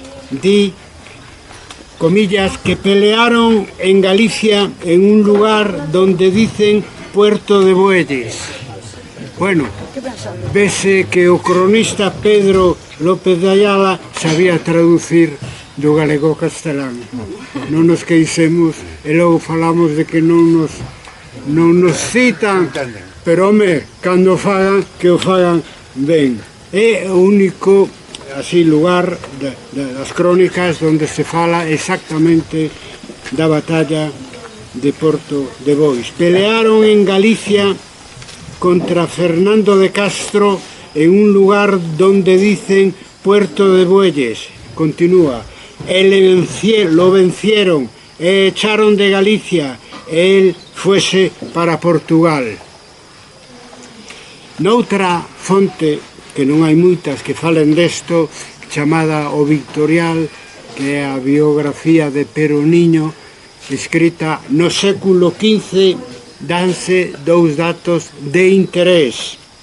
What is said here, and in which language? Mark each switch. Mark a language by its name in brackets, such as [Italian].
[Galician] Di, comillas, [Spanish] que pelearon en Galicia en un lugar donde dicen Puerto de Bueyes. [Galician] Bueno, vese que o cronista Pedro López de Ayala sabía traducir do galego ao castelán. Non nos queixemos e logo falamos de que non nos citan, pero home, cando fagan, que o fagan ben. É o único así lugar das crónicas onde se fala exactamente da batalla de Porto de Bois. [Spanish] Pelearon en Galicia contra Fernando de Castro en un lugar donde dicen Puerto de Bueyes. Continúa. Lo vencieron e echaron de Galicia e él fuese para Portugal. [Galician] Noutra fonte, que non hai moitas que falen desto, chamada O Victorial, que é a biografía de Pero Niño, escrita no século XV, danse dous datos de interés.